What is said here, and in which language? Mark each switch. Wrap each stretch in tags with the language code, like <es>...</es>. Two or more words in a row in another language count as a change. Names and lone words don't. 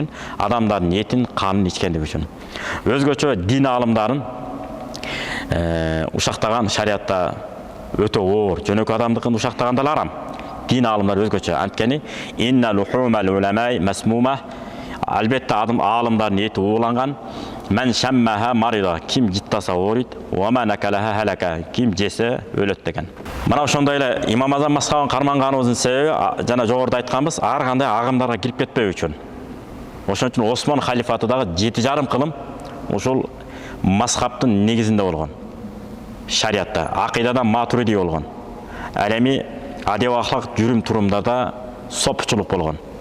<ky>Адамдардын этин, канын ичкендиги үчүн. Өзгөчө дин алымдарын ушактаган шариатта өтө оор. Жөнөкөй адамдыкын ушактаганда эле арам. Дин алымдар өзгөчө. Анткени</ky> <ar>إن لحوم العلماء مسمومة.</ar> <ky>Албетте алымдардын эти ууланган.</ky> <ar>من شمها مرض,</ar> <ky>ким життаса оорийт,</ky> <ar>ومن أكلها هلك,</ar> <ky>ким жесе өлөт деген. Мына ошондой эле Имам Азам мазхабын карманганыбыздын себеби жана жогоруда айтканбыз, ар кандай агымдарга кирип кетпөө үчүн. Ошон үчүн Осман халифаты дагы 7,5 кылым ушул мазхабтын негизинде болгон. Шариатта, акыйдада матуриди болгон. Ал эми адеп ахлак жүрүм турумда да сопчулук болгон.</ky>